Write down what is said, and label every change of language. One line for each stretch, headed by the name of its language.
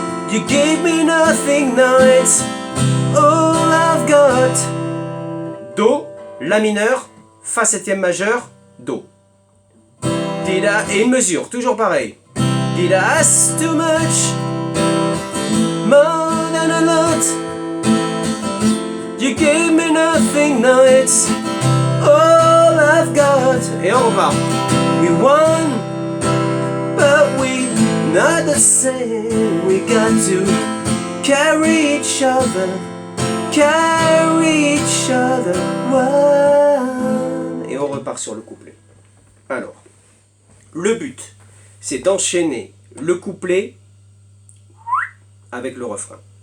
English: You gave me nothing, now it's all I've got.
French: Do, La mineur, Fa septième majeur, Do.
English: Did I...
French: Et une mesure, toujours pareil.
English: Did I ask too much? More than a lot. You You gave me nothing, now it's all I've got.
French: Et on repart.
English: We won, but we not the same. We got to carry each other, carry each other.
French: One. Et on repart sur le couplet. Alors, le but, c'est d'enchaîner le couplet avec le refrain.